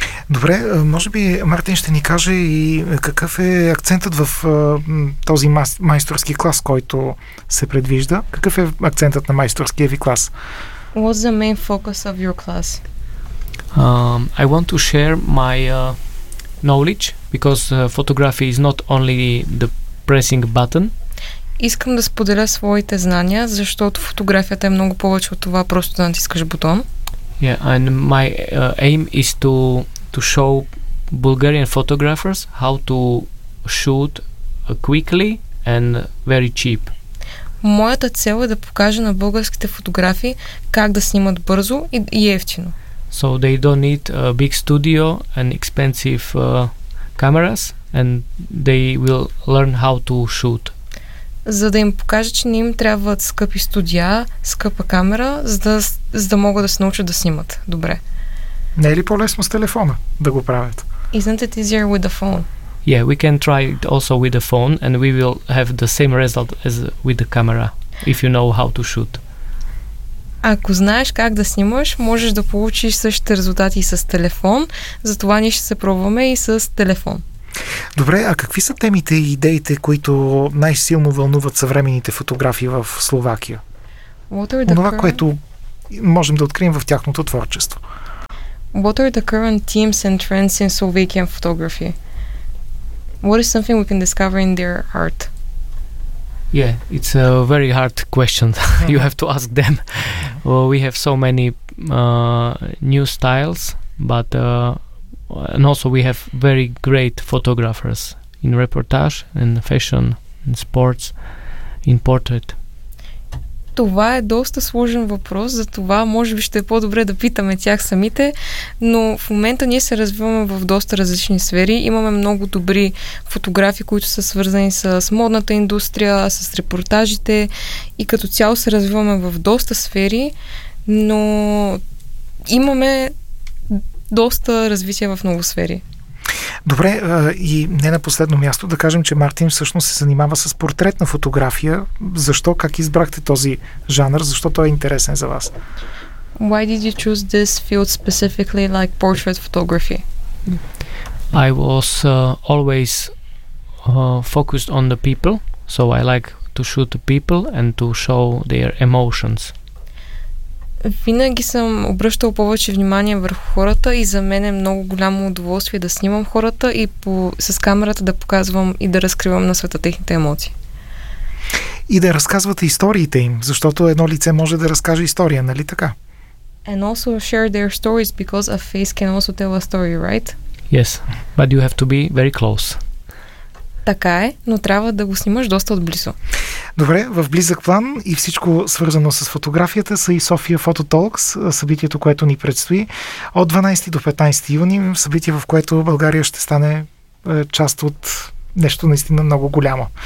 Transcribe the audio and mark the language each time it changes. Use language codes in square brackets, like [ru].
[bg] Добре, може би Мартин ще ни каже и какъв е акцентът в този майсторски клас, който се предвижда. Какъв е акцентът на майсторския ви клас? [en] What's the main focus of your class? I want to share my knowledge because photography is not only the pressing button. [bg] Искам да споделя своите знания, защото фотографията е много повече от това просто да натискаш бутон. [en] Yeah, and my aim is to show Bulgarian photographers how to shoot quickly and very cheap. [bg] Моята цел е да покажа на българските фотографи как да снимат бързо и евтино. [en] So they don't need a big studio and expensive cameras and they will learn how to shoot. [bg] За да им покажа, че не им трябват скъпи студия, скъпа камера, за да могат да се научат да снимат добре. Не е ли по-лесно с телефона да го правят? [en] Isn't it easier with the phone? Yeah, we can try it also with the phone and we will have the same result as with the camera if you know how to shoot. [bg] Ако знаеш как да снимаш, можеш да получиш същите резултати с телефон. Затова ние ще се пробваме и с телефон. Добре, а какви са темите и идеите, които най-силно вълнуват съвременните фотографи в Словакия? Това, което можем да открием в тяхното творчество. [en] What are the current themes and trends in Slovakian photography? What is something we can discover in their art? Yeah, it's a very hard question. You have to ask them. Well, we have so many new styles, but and also we have very great photographers in reportage and fashion and sports in portrait. [bg] Това е доста сложен въпрос, затова може би ще е по-добре да питаме тях самите, но в момента ние се развиваме в доста различни сфери. Имаме много добри фотографи, които са свързани с модната индустрия, с репортажите и като цяло се развиваме в доста сфери, но имаме доста развитие в много сфери. Добре, и не на последно място да кажем, че Мартин всъщност се занимава с портретна фотография. Защо, как избрахте този жанр? Защо той е интересен за вас? [en] Why did you choose this field specifically like portrait photography? I was always focused on the people, so I like to shoot the people and to show their emotions. [bg] винаги съм обръщал повече внимание върху хората и за мен е много голямо удоволствие да снимам хората и с камерата да показвам и да разкривам на света техните емоции. И да разказвате историите им, защото едно лице може да разкаже история, нали така? [en] And also share their stories because a face can also tell a story, right? Yes, but you have to be very close. [bg] Така е, но трябва да го снимаш доста отблизо. Добре, в близък план и всичко свързано с фотографията са и София Photo Talks, събитието, което ни предстои от 12 до 15 юни, събитие, в което България ще стане част от нещо наистина много голямо.